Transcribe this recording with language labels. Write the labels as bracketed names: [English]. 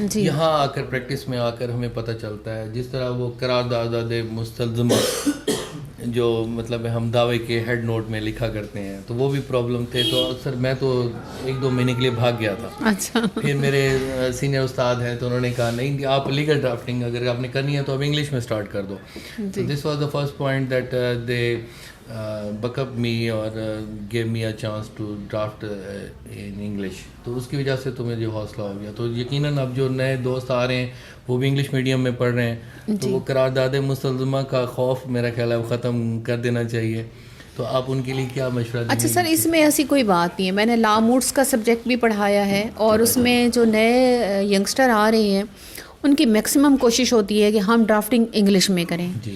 [Urdu] یہاں آ کر پریکٹس میں آ کر ہمیں پتہ چلتا ہے. جس طرح وہ قرارداد مستلزمہ جو مطلب ہم دعوے کے ہیڈ نوٹ میں لکھا کرتے ہیں، تو وہ بھی پرابلم تھے. تو اکثر میں تو 1-2 مہینے کے لیے بھاگ گیا تھا. اچھا. پھر میرے سینئر استاد ہیں تو انہوں نے کہا نہیں، آپ لیگل ڈرافٹنگ اگر آپ نے کرنی ہے تو اب انگلش میں اسٹارٹ کر دو. [English] This was the first point that they buck up me اور gave me a chance to draft in English. [Urdu] تو اس کی وجہ سے تو مجھے حوصلہ ہو گیا. تو یقیناً اب جو نئے دوست آ رہے ہیں وہ بھی انگلش میڈیم میں پڑھ رہے ہیں، تو وہ قرارداد مستلزمہ کا خوف میرا خیال ہے ختم کر دینا چاہیے. تو آپ ان کے لیے کیا مشورہ دیں گے؟ اچھا سر، اس میں ایسی کوئی بات نہیں ہے. میں نے لا موڈس کا سبجیکٹ بھی پڑھایا ہے، اور اس میں جو نئے ینگسٹر آ رہے ہیں ان کی میکسیمم کوشش ہوتی ہے کہ ہم ڈرافٹنگ انگلش میں کریں.